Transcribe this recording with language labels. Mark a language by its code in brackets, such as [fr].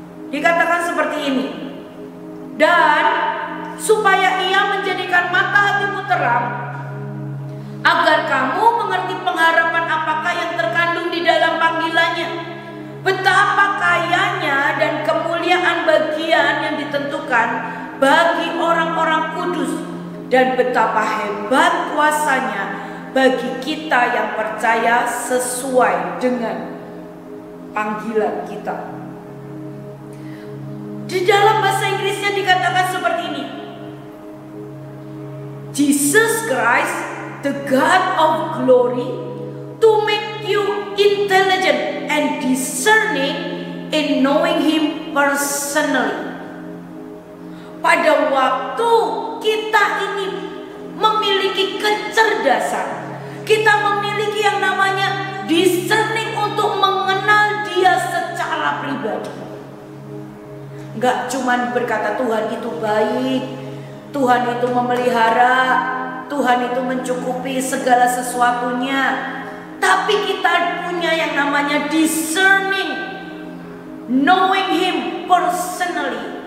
[id] Dikatakan seperti ini. Dan supaya ia menjadikan mata hatimu terang, agar kamu mengerti pengharapan apakah yang terkandung di dalam panggilannya, betapa kayanya dan kemuliaan bagian yang ditentukan bagi orang-orang kudus, dan betapa hebat kuasanya bagi kita yang percaya sesuai dengan panggilan kita. Di dalam bahasa Inggrisnya dikatakan seperti ini. [en] Jesus Christ, the God of glory, to make you intelligent and discerning in knowing Him personally. [id] Pada waktu kita ini memiliki kecerdasan, kita memiliki yang namanya discerning untuk mengenal Dia secara pribadi. Enggak cuman berkata Tuhan itu baik, Tuhan itu memelihara, Tuhan itu mencukupi segala sesuatunya, tapi kita punya yang namanya discerning, [en] knowing Him personally.